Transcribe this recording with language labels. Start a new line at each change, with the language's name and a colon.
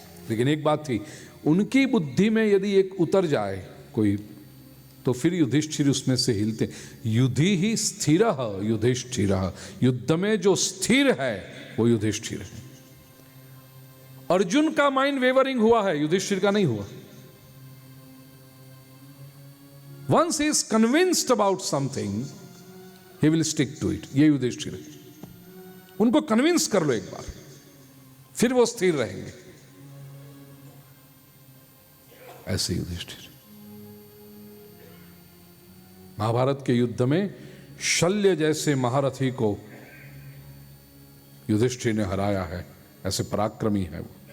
Hindi: लेकिन एक बात थी, उनकी बुद्धि में यदि एक उतर जाए कोई, तो फिर युधिष्ठिर उसमें से हिलते। युधि ही स्थिर युधिष्ठिर, युद्ध में जो स्थिर है वो युधिष्ठिर है। अर्जुन का माइंड वेवरिंग हुआ है, युधिष्ठिर का नहीं हुआ।
English: Once he is convinced about something, he will stick to it.
Hindi: ये युधिष्ठिर है। उनको कन्विंस कर लो एक बार, फिर वो स्थिर रहेंगे। ऐसे युधिष्ठिर। महाभारत के युद्ध में शल्य जैसे महारथी को युधिष्ठिर ने हराया है, ऐसे पराक्रमी है वो।